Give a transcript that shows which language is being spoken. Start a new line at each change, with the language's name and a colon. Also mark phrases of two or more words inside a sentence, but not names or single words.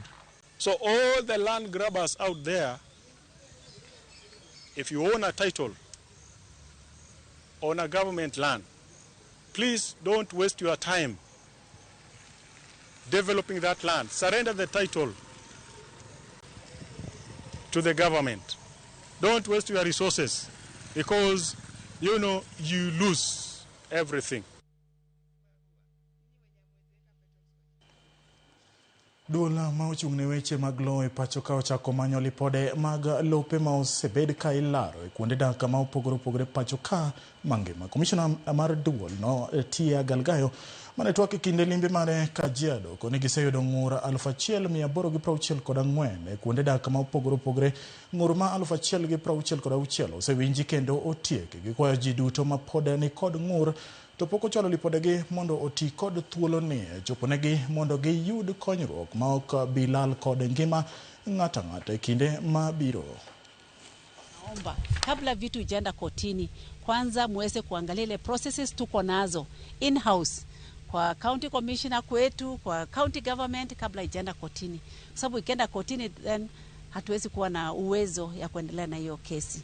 English: So all the land grabbers out there, if you own a title on a government land, please don't waste your time developing that land. Surrender the title to the government. Don't waste your resources because, you know, you lose everything.
Luo (Kenya and Tanzania): Duola ma ochung' ne weche mag lowo e pacho ka ochako manyo lipode mag lope ma osebed ka ilaro e kuonde dak ma opogore pacho ka mangima. Komishona mar duol no Tia Galgayo mane twak e kinde limbe mare Kajiado koni giseyudo ng'ur 1,864 e kuonde dak ma opogore. Ng'ur ma 1,066 osewinji kendo otiek gi kwayo ji duto ma pod ni kod ng'ur to poko chalo lipodegi mondo oti kod thuolo ni choponegi mondo giyud konyruok ma ok bilal kod ngima ng'ata e kinde mabiro.
Swahili: Naomba kabla vitu ijaenda kotini, kwanza muweze kuangalia ile processes tuko nazo
English: in house
Swahili: kwa
English: county commissioner
Swahili: kwetu, kwa
English: county government
Swahili: kabla ijaenda kotini, sababu ikienda kotini then hatuwezi kuwa na uwezo ya kuendelea na hiyo kesi.